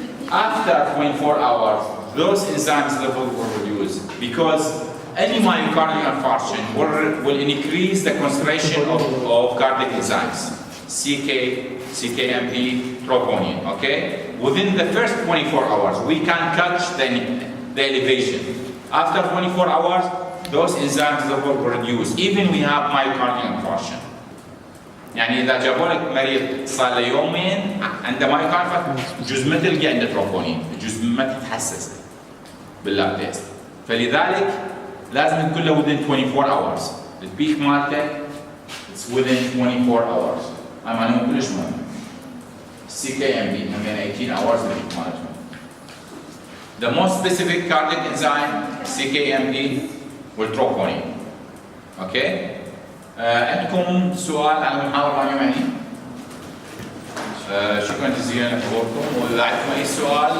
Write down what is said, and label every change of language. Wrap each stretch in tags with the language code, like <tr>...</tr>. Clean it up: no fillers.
<en>After 24 hours, those enzymes level will reduce because any myocardial infarction will increase the concentration of cardiac enzymes, CK, CKMP, troponin, okay? Within the first 24 hours, we can catch the elevation. After 24 hours, those enzymes level will reduce, even we have myocardial infarction.</en> <ar>يعني إذا جابوا لك مريض صار له يومين عنده مايوكارديال جزء ما تلقى عنده تروبونين، جزء ما تتحسس باللاب تيست، فلذلك لازم تكون له</ar> <en>within 24 hours. البيك مالته it's within 24 hours.</en> <ar>هاي معلومة كلش مهمة.</ar> <en>CKMB من 18 hours البيك مالته. The most specific cardiac enzyme CKMB والتروبونين. Okay?</en> <ar>عندكم سؤال عن المحاضرة اليومية؟ شكرا جزيلا لحضوركم، وإذا عندكم أي سؤال</ar>